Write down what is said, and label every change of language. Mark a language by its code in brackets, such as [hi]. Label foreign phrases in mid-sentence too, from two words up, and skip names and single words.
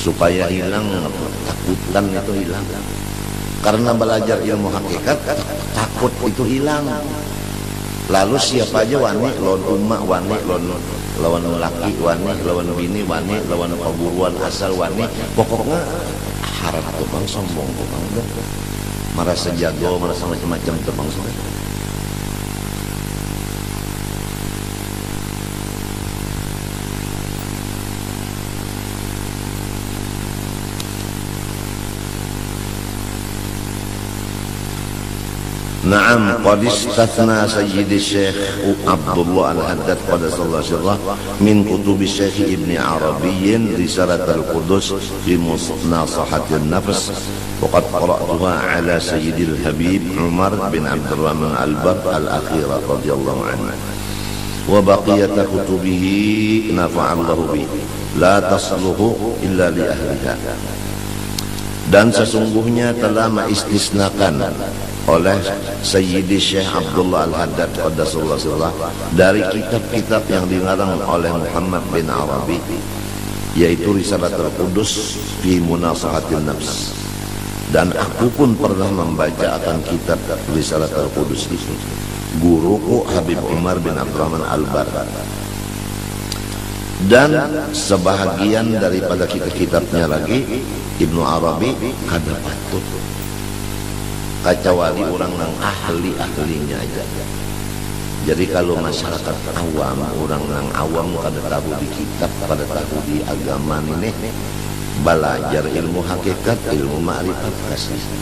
[bjn] supaya hilang takutan itu hilang. Karena belajar ilmu hakikat takut itu hilang. Lalu siapa aja wani lawan ummah, wani lawan laki, wani lawan bini, wani lawan perguruan asal, wani pokoknya harap tuh bang sombong tuh bang, merasa jago, merasa macam-macam tuh bang sombong. [ar] نعم قد استثنى سيد الشيخ عبد الله الحداد قدس الله سره من كتب الشيخ ابن عربي رسالة القدس في مناصحة النفس وقد قرأتها على سيد الحبيب عمر بن عبد الرحمن البر الأخيرة رضي الله عنه وبقية كتبه نفع الله به لا تصلح إلا لأهلها. [bjn] Dan sesungguhnya telah mengistisnakan oleh Sayyidi Syekh Abdullah Al-Haddad [ar] قدس الله سره [bjn] dari kitab-kitab yang dilarang oleh Muhammad bin Arabi, yaitu Risalatul Qudus fi Munasahatin Nafs. Dan aku pun pernah membaca akan kitab Risalatul Qudus itu, guruku Habib Umar bin Abdurrahman Al-Bar. Dan sebahagian daripada kitab-kitabnya lagi Ibnu Arabi kada patut kecuali orang yang ahli-ahlinya aja. Jadi kalau masyarakat awam, orang yang awam kada tahu di kitab, kada tahu di agama ini, belajar ilmu hakikat, ilmu ma'rifat kasih.